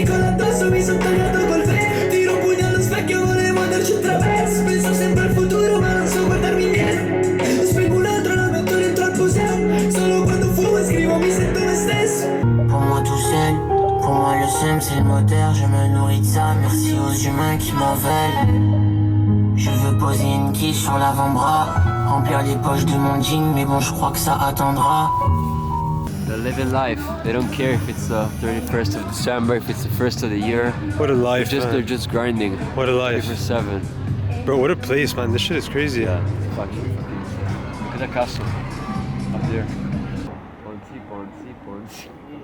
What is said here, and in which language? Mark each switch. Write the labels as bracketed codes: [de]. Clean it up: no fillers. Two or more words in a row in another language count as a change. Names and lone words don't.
[it] con l'addosso, mi sono tagliato col freddo, tiro un pugno allo specchio, volevo darci un traverso, penso sempre al futuro ma non so guardarmi indietro, spengo un altro, la metto dentro al museo, solo quando fumo e scrivo mi sento me stesso. [fr] Pour moi tout seul, pour moi le seum c'est le moteur, je me nourris de ça, merci aux humains qui m'en veulent. Je veux poser une quiche sur l'avant-bras, remplir les poches de mon jean, mais bon je crois que ça attendra. [en] They're living life. They don't care if it's the 31st of December, if it's the 1st of the year. What a life, They're just grinding. What a life. 24/7. Bro, what a place, man. This shit is crazy. Yeah, it's fucking. Look at the castle up there. Ponzi, Ponzi, Ponzi.